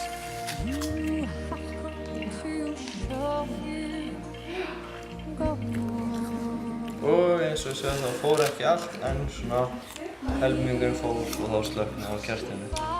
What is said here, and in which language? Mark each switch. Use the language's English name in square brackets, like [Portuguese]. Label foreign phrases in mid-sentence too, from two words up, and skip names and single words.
[English] You have come to show you. Go on. [Icelandic] Og eins og séu það fór ekki allt en svona helmingurinn fór og þá slökknaði á kertinu.